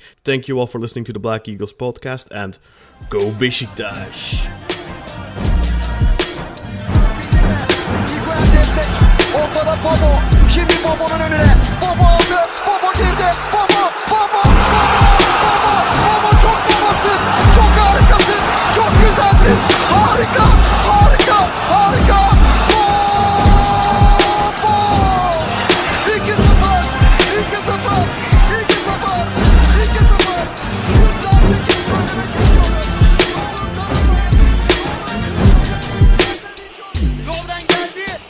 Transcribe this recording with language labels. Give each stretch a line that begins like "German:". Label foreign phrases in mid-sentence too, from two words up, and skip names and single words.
English: Thank you all for listening to the Black Eagles podcast, and go Beşiktaş!
Turkish: Ortada Bobo. Şimdi Bobo'nun önüne. Bobo aldı. Bobo girdi. Bobo. Bobo. Bobo. Bobo çok babasın. Çok harikasın. Çok güzelsin. Harika. Harika. Harika. Bobo. 2-0. 2-0. 2-0. 2-0. Lovren geldi.